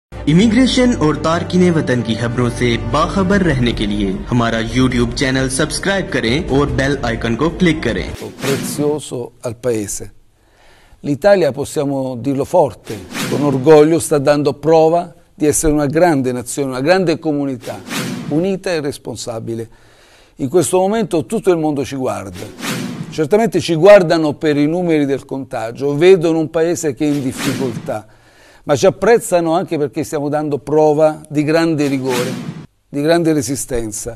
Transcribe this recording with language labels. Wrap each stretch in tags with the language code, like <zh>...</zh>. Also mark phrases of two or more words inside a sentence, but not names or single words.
<ur>امیگریشن اور تارکین وطن کی خبروں سے باخبر رہنے کے لیے ہمارا YouTube چینل سبسکرائب کریں اور</ur> <en>bell icon</en> <ur>کو کلک کریں.</ur> <it>Prezioso al Paese. L'Italia, possiamo dirlo forte, con orgoglio, sta dando prova di essere una grande nazione, una grande comunità, unita e responsabile. In questo momento tutto il mondo ci guarda. Certamente ci guardano per i numeri del contagio, vedono un Paese che è in difficoltà, ma ci apprezzano anche perché stiamo dando prova di grande rigore, di grande resistenza.</it>